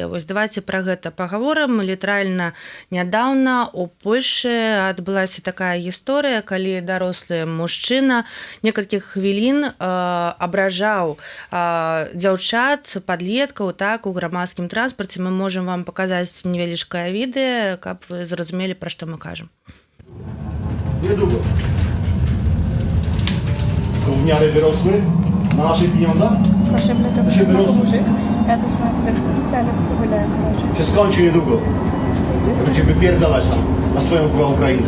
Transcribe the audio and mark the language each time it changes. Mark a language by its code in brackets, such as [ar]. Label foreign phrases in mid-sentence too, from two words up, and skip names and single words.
[be] Давайте пра гэта пагаворым. Літаральна нядаўна у Польшы адбылася такая гісторыя, калі дарослы мужчына некалькіх хвілін абражаў дзяўчат, падлеткаў, так, у грамадскім транспарце. Мы можам вам паказаць невялічкае відэа, каб вы зразумелі, пра што мы кажам. [pl] Niedługo. W miarę wyrosły na naszych pieniądzach? Proszę, to się wyrosły. Ja to swoją podeszkę ale wydaje mi Się skończy niedługo. Jak będzie wypierdalać tam na swoją Ukrainę.